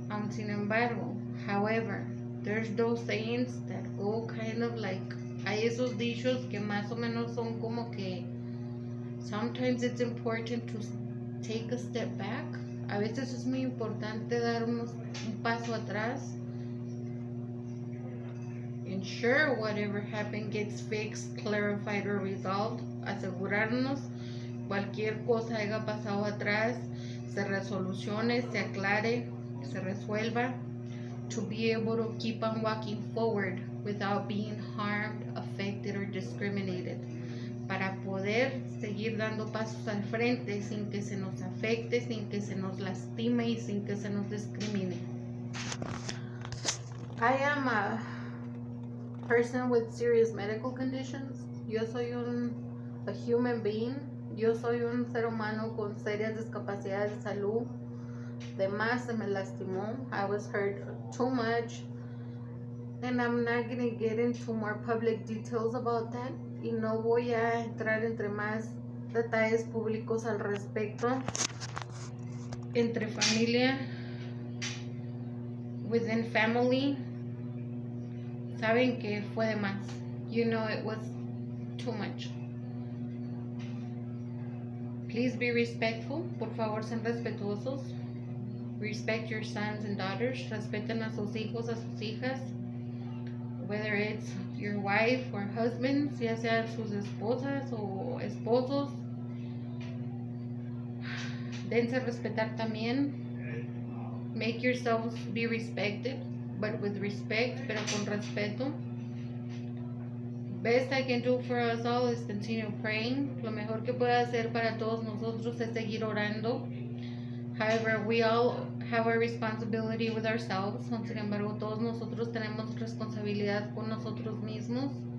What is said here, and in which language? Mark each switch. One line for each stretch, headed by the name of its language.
Spanish: Sin embargo,
English: however, there's those sayings that go kind of like,
Spanish: hay esos dichos que más o menos son como que
English: sometimes it's important to take a step back.
Spanish: A veces es muy importante dar un paso atrás.
English: Ensure whatever happened gets fixed, clarified or resolved.
Spanish: Asegurarnos cualquier cosa haya pasado atrás se resolucione, se aclare, se resuelva.
English: To be able to keep on walking forward without being harmed, affected or discriminated.
Spanish: Para poder seguir dando pasos al frente sin que se nos afecte, sin que se nos lastime y sin que se nos discrimine.
English: I am a person with serious medical conditions.
Spanish: Yo soy
English: a human being.
Spanish: Yo soy un ser humano con serias discapacidades de salud. De más se me lastimó.
English: I was hurt too much. And I'm not going to get into more public details about that.
Spanish: Y no voy a entrar entre más detalles públicos al respecto. Entre familia,
English: within family,
Spanish: saben que fue de más.
English: You know it was too much. Please be respectful.
Spanish: Por favor, sean respetuosos.
English: Respect your sons and daughters.
Spanish: Respeten a sus hijos, a sus hijas.
English: Whether it's your wife or husbands,
Spanish: ya sea sus esposas o esposos. Dense a respetar también.
English: Make yourselves be respected, but with respect,
Spanish: pero con respeto.
English: Best I can do for us all is continue praying.
Spanish: Lo mejor que puedo hacer para todos nosotros es seguir orando.
English: However, we all have a responsibility with ourselves.
Spanish: Sin embargo, todos nosotros tenemos responsabilidad con nosotros mismos.